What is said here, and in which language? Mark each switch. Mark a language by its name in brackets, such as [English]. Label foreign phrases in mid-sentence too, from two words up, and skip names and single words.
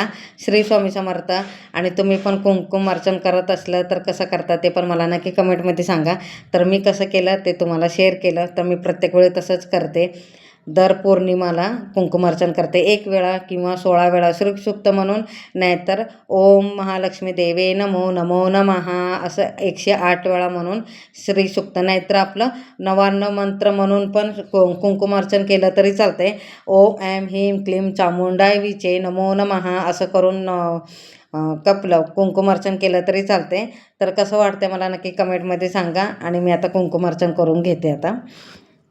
[Marathi] श्री स्वामी समर्थ. आणि तुम्ही पण कुंकुमार्चन करत असलं तर कसं करता ते पण मला नक्की कमेंटमध्ये सांगा. तर मी कसं केलं ते तुम्हाला शेअर केलं. तर मी प्रत्येक वेळी तसंच करते, दर पौर्णिमाला कुंकुमार्चन करते 1 वेळा किंवा 16 वेळा श्रीसूक्त म्हणून, नाहीतर [Sanskrit] ओम महालक्ष्मी देवे नमो नमो नमः [Marathi] असं 108 वेळा म्हणून श्रीसूक्त, नाहीतर आपलं 99 मंत्र म्हणून पण कुंकुमार्चन केलं तरी चालतं आहे. [Sanskrit] ओम ऐं ह्रीं क्लीं चामुंडाय विचे नमो नमः [Marathi] असं करून कपलं कुंकुमार्चन केलं तरी चालते. तर कसं वाटतं मला नक्की कमेंटमध्ये सांगा. आणि मी आता कुंकुमार्चन करून घेते आता.